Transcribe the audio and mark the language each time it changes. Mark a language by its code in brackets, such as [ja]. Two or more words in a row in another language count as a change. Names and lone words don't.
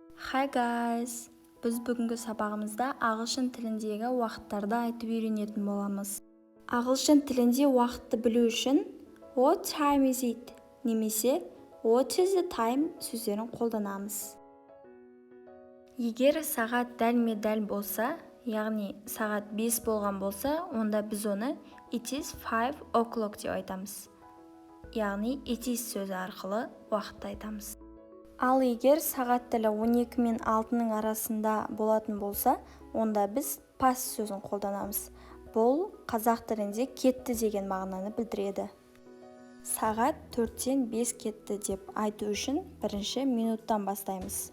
[en] Hi guys! [kk] Біз бүгінгі сабағымызда ағылшын тіліндегі уақыттарды айтып үйренетін боламыз. Ағылшын тілінде уақытты білу үшін [en] What time is it? [kk] Немесе [en] What is the time [kk] сөздерін қолданамыз. Егер сағат дәлме-дәл болса, яғни сағат 5 болған болса, онда біз оны [en] It is 5 o'clock [kk] деп айтамыз. Яғни [en] it is [kk] сөзі арқылы уақытты айтамыз. Ал егер сағат тілі 12 мен 6-ның арасында болатын болса, онда біз past сөзін қолданамыз. Бұл қазақ тілінде кетті деген мағынаны білдіреді. Сағат 4-тен 5 кетті деп айту үшін бірінші минуттан бастаймыз.